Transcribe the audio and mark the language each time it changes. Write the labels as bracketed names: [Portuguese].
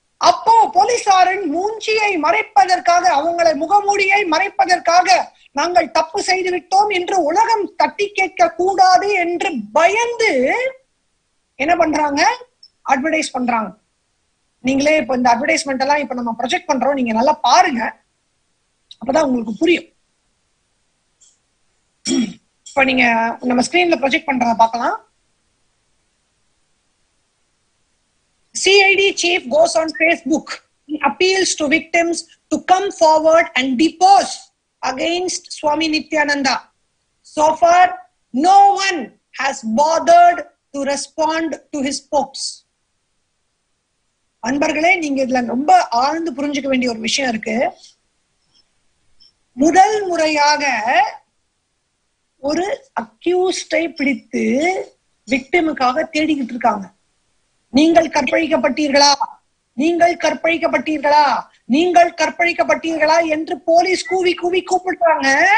[Tamil] அப்போ போலீசாரின் மூஞ்சியை மறைப்பதற்காக, அவங்களை முகமூடியை மறைப்பதற்காக நாங்கள் தப்பு செய்து விட்டோம் என்று உலகம் தட்டி கேட்க கூடாது என்று பயந்து என்ன பண்றாங்க? அட்வர்டைஸ் பண்றாங்க. நீங்களே இப்ப இந்த அட்வர்டைஸ்மெண்ட் எல்லாம் இப்ப நம்ம ப்ரொஜெக்ட் பண்றோம், நீங்க நல்லா பாருங்க, அப்பதான் உங்களுக்கு புரியும். இப்ப நீங்க நம்ம ஸ்கிரீன்ல ப்ரொஜெக்ட் பண்றத பார்க்கலாம். [English] CID chief goes on Facebook. He appeals to victims to come forward and depose against Swami Nityananda. So far, no one has bothered to respond to his pokes. [Tamil] அன்பர்களே, நீங்க இதுல ரொம்ப ஆழ்ந்து புரிஞ்சுக்க வேண்டிய ஒரு விஷயம் இருக்கு. முதல் முறையாக ஒரு அக்யூஸ்டை பிடித்து விக்டிமுக்காக தேடிக்கிட்டு இருக்காங்க. நீங்கள் கற்பழிக்கப்பட்டீர்களா, நீங்கள் கற்பழிக்கப்பட்டீர்களா, நீங்கள் கற்பழிக்கப்பட்டீர்களா என்று போலீஸ் கூவி கூவி கூப்பிடுறாங்க.